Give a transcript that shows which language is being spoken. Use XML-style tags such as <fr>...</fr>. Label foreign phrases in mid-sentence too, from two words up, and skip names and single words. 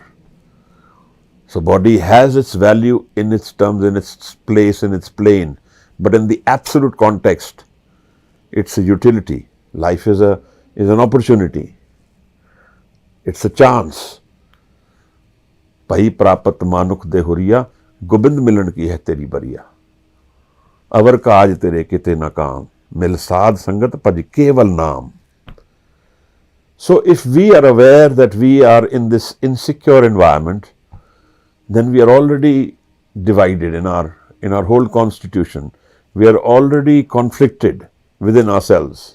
<en>So body has its value in its terms, in its place, in its plane. But in the absolute context, it's a utility. Life is an opportunity. It's a chance.</en> <pa>ਭਈ ਪਰਾਪਤਿ ਮਾਨੁਖ ਦੇਹੁਰੀਆ, ਗੋਬਿੰਦ ਮਿਲਣ ਕੀ ਇਹ ਤੇਰੀ ਬਰੀਆ. ਅਵਰਿ ਕਾਜ ਤੇਰੈ ਕਿਤੈ ਨ ਕਾਮ, ਮਿਲੁ ਸਾਧ ਸੰਗਤਿ ਭਜੁ ਕੇਵਲ ਨਾਮ.</pa> <en>So if we are aware that we are in this insecure environment, then we are already divided in our whole constitution. We are already conflicted within ourselves.</en>